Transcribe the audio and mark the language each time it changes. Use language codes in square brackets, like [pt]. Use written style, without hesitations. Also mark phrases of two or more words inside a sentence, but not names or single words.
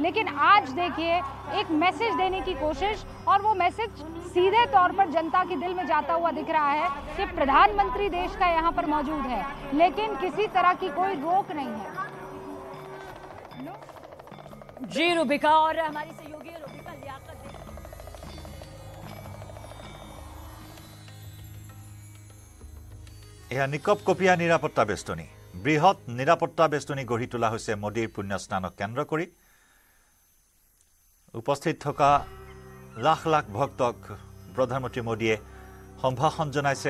[hi] लेकिन आज देखिए एक मैसेज देने की कोशिश, और वो मैसेज सीधे तौर पर जनता के दिल में जाता हुआ दिख रहा है कि प्रधानमंत्री देश का यहाँ पर मौजूद है, लेकिन किसी तरह की कोई रोक नहीं है। जी रुबिका, और हमारी सहयोगी रुबिका लियाकत [as] এয়া নিকপ কপিয়া নিৰাপত্তা বেষ্টনী। বৃহৎ নিৰাপত্তা বেষ্টনী গঢ়ি তোলা হৈছে মোদীৰ পুণ্য স্নানক কেন্দ্ৰ কৰি। উপস্থিত থকা লাখ লাখ ভক্তক প্ৰধানমন্ত্ৰী মোদীয়ে সম্ভাষণ জনাইছে।